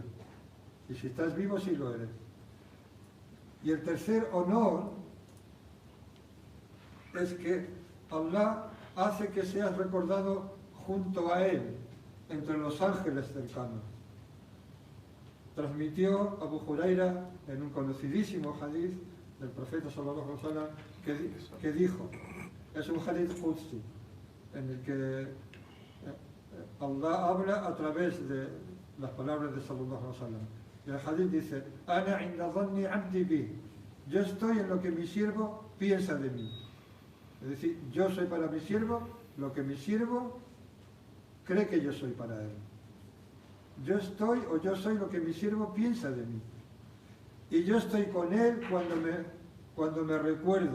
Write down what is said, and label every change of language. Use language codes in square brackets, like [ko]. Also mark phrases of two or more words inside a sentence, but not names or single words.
[es] Y si estás vivo, sí lo eres. Y el tercer honor es que Allah hace que seas recordado junto a Él, entre los ángeles cercanos. Transmitió Abu Huraira en un conocidísimo hadith del profeta [ar] صلى الله عليه وسلم [es] que dijo, es un [ar] حديث قدسي, [es] en el que Allah habla a través de las palabras de [ar] صلى الله عليه وسلم. [es] Y el hadith dice: [ar] أنا عند ظن عبدي بي. [es] Yo estoy en lo que mi siervo piensa de mí. Es decir, yo soy para mi siervo lo que mi siervo cree que yo soy para él. Yo soy lo que mi siervo piensa de mí. Y yo estoy con él cuando me recuerda.